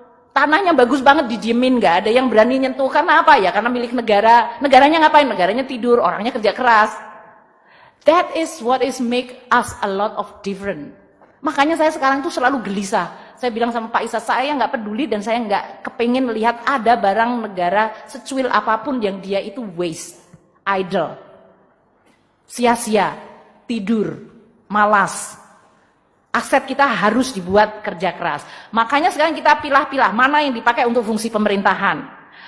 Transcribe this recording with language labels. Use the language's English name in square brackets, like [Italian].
[Indonesian] Tanahnya bagus banget didiemin, nggak ada yang berani nyentuh. Karena apa ya? Karena milik negara. Negaranya ngapain? Negaranya tidur, orangnya kerja keras. [English] That is what is make us a lot of different. [Indonesian] Makanya saya sekarang tuh selalu gelisah. Saya bilang sama Pak Isa, saya nggak peduli dan saya nggak kepengen lihat ada barang negara secuil apapun yang dia itu waste, idle, sia-sia, tidur, malas. Aset kita harus dibuat kerja keras. Makanya sekarang kita pilah-pilah mana yang dipakai untuk fungsi pemerintahan.